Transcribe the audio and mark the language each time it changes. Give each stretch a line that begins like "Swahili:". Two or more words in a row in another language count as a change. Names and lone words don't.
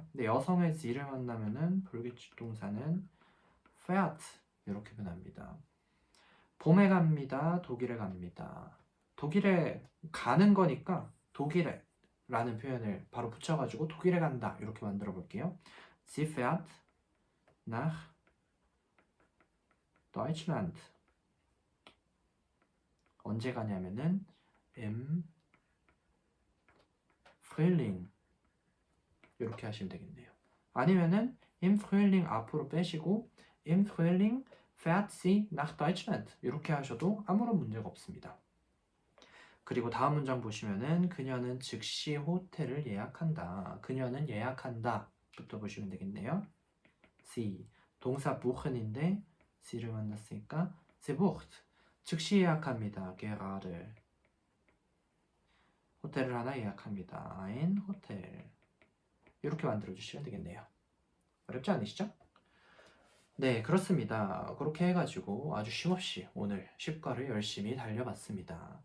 Korean: 근데 여성의 z를 만나면은 불규칙 동사는 fährt 이렇게 변합니다. 봄에 갑니다, 독일에 갑니다. 독일에 가는 거니까 독일에 라는 표현을 바로 붙여가지고 독일에 간다 이렇게 만들어 볼게요.
German: Sie fährt nach Deutschland.
Korean: 언제 가냐면은
German: im Frühling
Korean: 이렇게 하시면 되겠네요. 아니면은
German: im Frühling
Korean: 앞으로 빼시고
German: im Frühling fährt sie nach Deutschland
Korean: 이렇게 하셔도 아무런 문제가 없습니다. 그리고 다음 문장 보시면은 그녀는 즉시 호텔을 예약한다. 그녀는 예약한다. bu터 보시면 되겠네요. Sie. 동사 buchen인데 C를 만났으니까
German: sie bucht.
Korean: 즉시 예약합니다. gerade. 호텔을 하나 예약합니다. ein 호텔. 이렇게 만들어 주시면 되겠네요. 어렵지 않으시죠? 네, 그렇습니다. 그렇게 해가지고 아주 쉼없이 오늘 10과를 열심히 달려봤습니다.